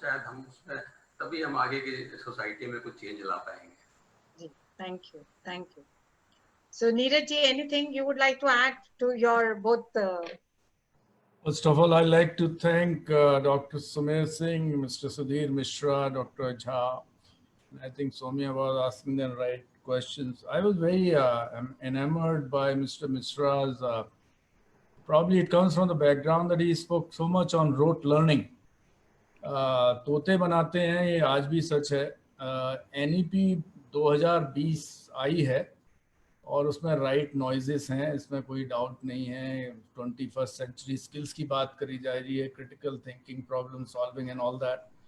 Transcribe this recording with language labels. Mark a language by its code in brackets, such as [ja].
[hi] शायद हम उसमें तभी हम आगे की सोसाइटी में कुछ चेंज ला पाएंगे. [en] Thank you. So Neeraj ji, anything you would like to add to your both? First of all, I'd like to thank Dr. Sumer Singh, Mr. Sudhir Mishra, Dr. Jha. I think Soumya was asking the right questions. I was very enamored by Mr. Mishra's, probably it comes from the background that he spoke so much on rote learning. [hi] तोते बनाते हैं, ये आज भी सच है। NEP 2020 आई है और उसमें राइट नॉइजेस हैं, इसमें कोई डाउट नहीं है। 21st सेंचुरी स्किल्स की बात करी जा रही है, critical thinking, problem solving [en] And all that.